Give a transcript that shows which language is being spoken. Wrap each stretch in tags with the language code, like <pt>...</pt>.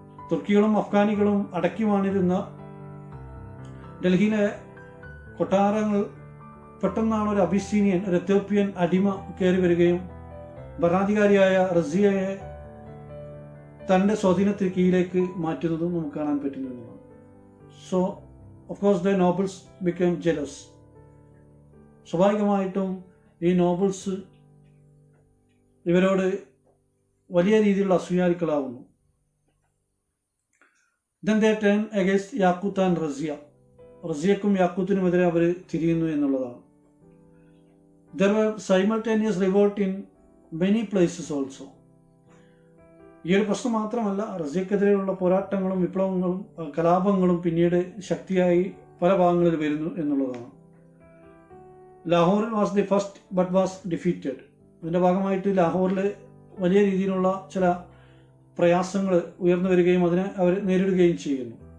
<ml>തുർക്കികളും അഫ്ഗാനികളും അടക്കി വാണിരുന്ന ഡൽഹിയിലെ കൊട്ടാരങ്ങൾ പെട്ടെന്നാണ് ഒരു അബിസീനിയൻ, ഒരു എത്യോപ്യൻ അടിമ കയറി വരികയും ഭരണാധികാരിയായ റസിയയെ തൻ്റെ സ്വാധീനത്തിന് കീഴിലേക്ക് മാറ്റുന്നതും നമുക്ക് കാണാൻ പറ്റുന്നതാണ്.</ml> <en>So of course the nobles became jealous.</en> <ml>സ്വാഭാവികമായിട്ടും ഈ നോബിൾസ് ഇവരോട് വലിയ രീതിയിലുള്ള അസൂയാലുക്കളാവുന്നു.</ml> <en>then they turn against Yaqut and Razia.</en> <ml>റസിയക്കും യാക്കൂത്തിനുമെതിരെ അവർ തിരിയുന്നു എന്നുള്ളതാണ്.</ml> <en>there were simultaneous revolt in many places also.</en> <ml>ഈ ഒരു പ്രശ്നം മാത്രമല്ല, റസിയക്കെതിരെയുള്ള പോരാട്ടങ്ങളും വിപ്ലവങ്ങളും കലാപങ്ങളും പിന്നീട് ശക്തിയായി പല ഭാഗങ്ങളിൽ വരുന്നു എന്നുള്ളതാണ്.</ml> <en>ലാഹോറിൽ was the first but was defeated.</en> <ml>ഇതിൻ്റെ ഭാഗമായിട്ട് ലാഹോറിൽ വലിയ രീതിയിലുള്ള ചില പ്രയാസങ്ങൾ ഉയർന്നു വരികയും അതിനെ അവർ നേരിടുകയും ചെയ്യുന്നു.</ml>